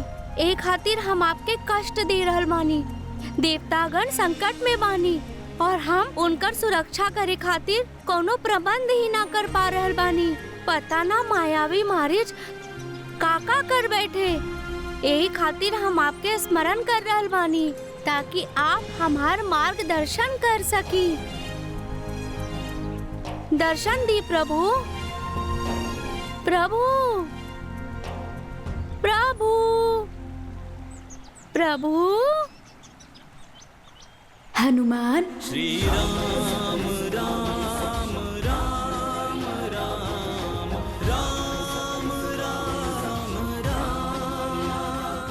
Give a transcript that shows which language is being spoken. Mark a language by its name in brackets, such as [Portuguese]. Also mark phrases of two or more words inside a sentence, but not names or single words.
[Bhojpuri] एक खातिर हम आपके कष्ट दे रहल बानी। देवतागण संकट में बानी और हम उनकर सुरक्षा करे खातिर कोनो प्रबंध ही ना कर पा रहल बानी। पता ना मायावी मारीच काका कर बैठे। यही खातिर हम आपके स्मरण कर रहल बानी ताकि आप हमार मार्गदर्शन कर सकी। दर्शन दी प्रभु। प्रभु प्रभु प्रभु। हनुमान। श्री राम राम राम राम राम राम राम।